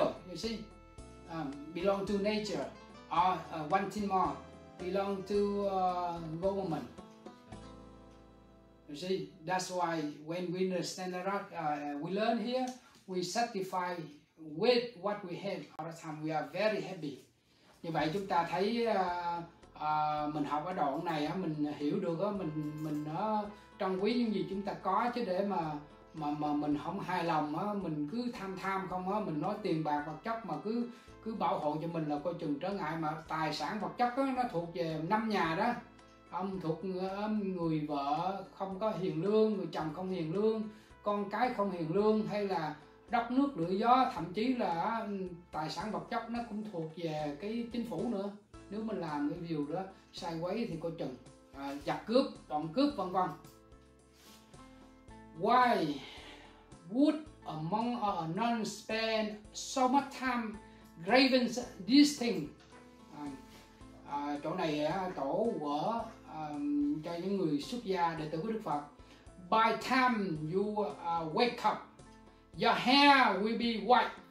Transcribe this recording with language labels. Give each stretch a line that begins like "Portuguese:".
English: You see, belong to nature. Or one thing more, belong to government. You see, that's why when we understand that, we learn here, we satisfy with what we have all the time. We are very happy.
Vietnamese: Như vậy chúng ta thấy mình học ở đoạn này mình hiểu được mình trân quý những gì chúng ta có, chứ để mà mình không hài lòng mình cứ tham không mình nói tiền bạc vật chất mà cứ bảo hộ cho mình là coi chừng trở ngại. Mà tài sản vật chất nó thuộc về 5 nhà đó, thuộc người vợ không có hiền lương, người chồng không hiền lương, con cái không hiền lương, hay là đất nước lửa gió, thậm chí là tài sản vật chất nó cũng thuộc về cái chính phủ nữa. Nếu mình làm cái điều đó sai quấy thì coi chừng giặc cướp, trộm cướp vân vân.
English: Why would a monk or a nun spend so much time craving these things?
Vietnamese: Chỗ này tổ quở cho những người xuất gia đệ tử của Đức Phật.
English: By time you wake up, your hair will be white.